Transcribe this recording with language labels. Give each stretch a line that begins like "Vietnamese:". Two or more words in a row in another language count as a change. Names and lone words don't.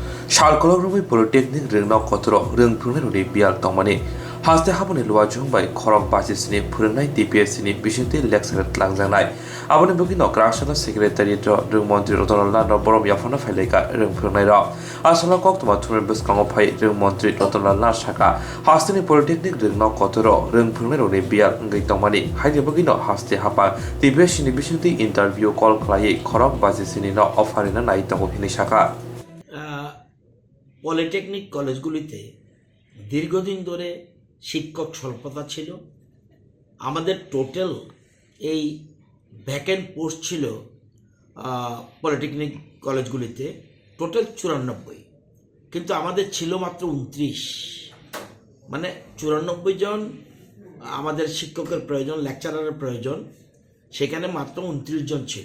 Kok Borok: Shalkologrubi Polytechnic Rwng Kotro Rwng Phwrwngnairok Bial Tongmani Haste Haboni Luajung by Khorok Basisni Phwrwngnai TPSni Bishinti Lecture Langjangnai Aboni Bugino Krashana Secretary Rwng Montri Ratanlal Borom Yapharkha Faileka Rwng Phwrwngnairok Asala Koktoma Thumen Beskango Phai Rwng Montri Ratanlal Shaka Hasteni Polytechnic Rwng Kotro Rwng Phwrwngnairok Bial Ngai Tongmani Haide Bugino Haste Hapa TPSni Bishinti
English: Interview Call
Kok Borok: Khlai Khorok Basisni No Offerina Nai Tongo Hini Shaka
Bangla: পলিটেকনিক কলেজগুলিতে দীর্ঘদিন ধরে শিক্ষক স্বল্পতা ছিল। আমাদের টোটাল এই
English: vacant post
Bangla: ছিল পলিটেকনিক কলেজগুলিতে টোটাল 94, কিন্তু আমাদের ছিল মাত্র 29, মানে 94 জন আমাদের শিক্ষকের প্রয়োজন, লেকচারারের প্রয়োজন, সেখানে মাত্র 29 জন ছিল।